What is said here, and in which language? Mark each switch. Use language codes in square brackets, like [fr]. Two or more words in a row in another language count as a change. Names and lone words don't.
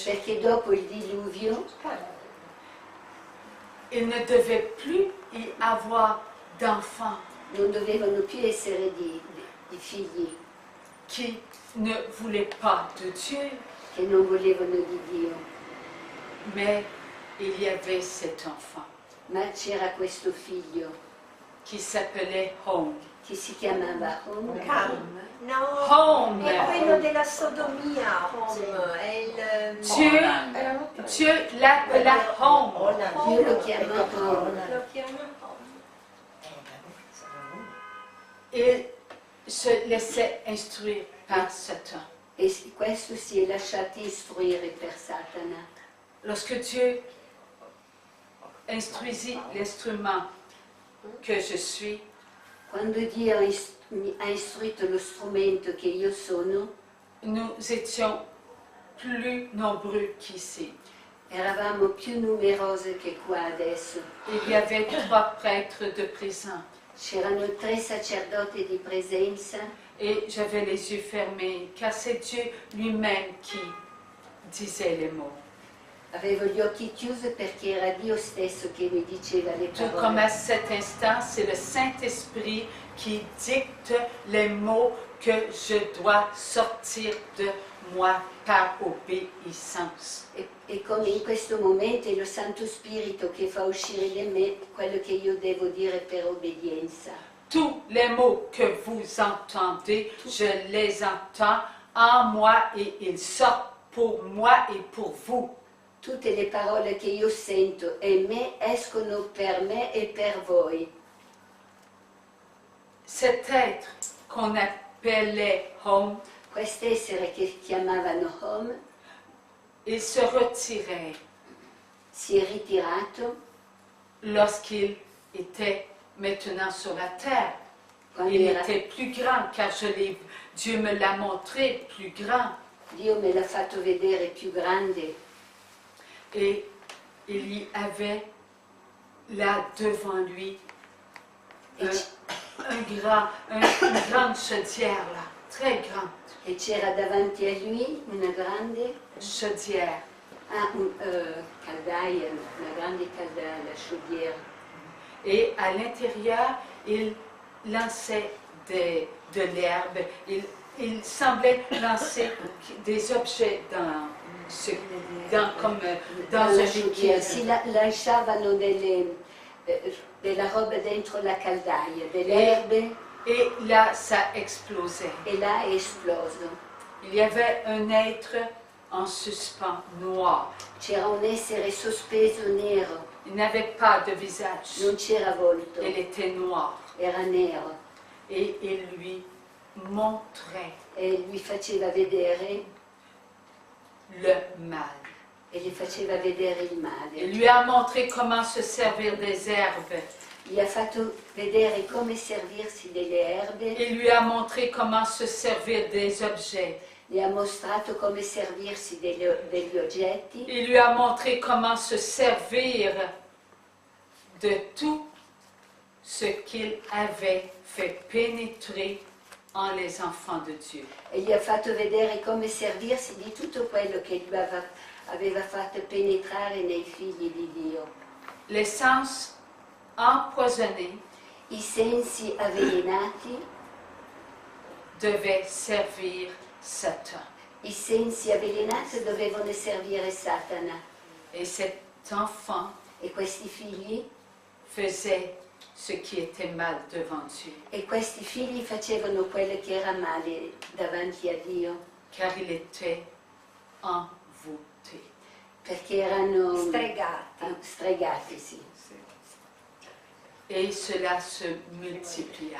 [it] perché dopo il diluvio [fr] il ne devait plus y avoir d'enfants [it] non dovevano più essere di figli [fr] qui ne voulaient pas de Dieu, [it] che non volevano di Dio, [fr] mais il y avait cet enfant [it] ma c'era questo figlio [fr] qui s'appelait Home. [it] che si chiamava Home. Cam. No, Home. è quello della sodomia, home, è il... [fr] Dieu l'appela Home. [it] Dio lo chiamò Home. Lo chiama home. [fr] Il se laissait instruire par Satan. [it] E questo si è lasciato istruire per Satana. [fr] Lorsque Dieu instruisit l'instrument que je suis, [it] Quando Dio mi ha istruito lo strumento che io sono, [fr] nous étions plus nombreux qu'ici. [it] eravamo più numerose che qua adesso. [fr] Il y avait 3 prêtres de présent [it] C'erano 3 sacerdoti di presenza [fr] et j'avais les yeux fermés car c'est Dieu lui-même qui disait les mots. [it] Avevo gli occhi chiusi perché era Dio stesso che mi diceva le [fr] Tout comme [it] parole. [fr] à cet instant, c'est le Saint-Esprit qui dicte les mots que je dois sortir de moi par obéissance. [it] E come in questo momento è lo Santo Spirito che fa uscire da me quello che io devo dire per obbedienza. [fr] Tous les mots que vous entendez, je les entends en moi et ils sortent pour moi et pour vous. [it] Tutte le parole che io sento e me escono per me e per voi. [fr] Cet être qu'on appelait Home, [it] Quest'essere che chiamavano Home [fr] il se retirait [it] si è ritirato [fr] lorsqu'il était maintenant sur la terre. [it] quando [fr] Il [it] era, [fr] était plus grand car Dieu me l'a montré plus grand. [it] Dio me l'ha fatto vedere più grande [fr] Et il y avait là devant lui [it] e, [fr] une grande chaudière là, très grande [it] e c'era davanti a lui una grande [fr] chaudière. [it] caldaia, una grande caldaia, [fr] la chaudière. Et à l'intérieur, il lançait de l'herbe. Il semblait lancer des objets comme dans un liquide. [it] Si lasciavano della roba dentro la caldaia, delle erbe, [fr] Et là, ça explosait. [it] e là è esploso. [fr] Il y avait un être en suspens noir. [it] C'era un essere sospeso nero, [fr] Il n'avait pas de visage. [it] non c'era volto, [fr] Il était noir. [it] era nero. [fr] Et il lui montrait [it] E lui faceva vedere, [fr] le mal. [it] e gli faceva vedere il male. [fr] Il lui a montré comment se servir des herbes. [it] Gli ha fatto vedere come servirsi delle erbe, [fr] Il lui a montré comment se servir des objets. [it] gli ha mostrato come servirsi degli oggetti, [fr] Il lui a montré comment se servir de tout ce qu'il avait fait pénétrer en les enfants de Dieu. [it] e gli ha fatto vedere come servirsi di tutto quello che lui aveva fatto penetrare nei figli di Dio. [fr] Les sens empoisonnés [it] I sensi avvelenati, [fr] devaient servir Satan. [it] i sensi avvelenati dovevano servire Satana, [fr] Et cet enfant [it] e questi figli, [fr] faisait ce qui était mal devant Dieu, [it] facevano quello che era male davanti a Dio, [fr] car il était envoûté. [it] perché erano Stregati. sì. [fr] Et cela se multiplia.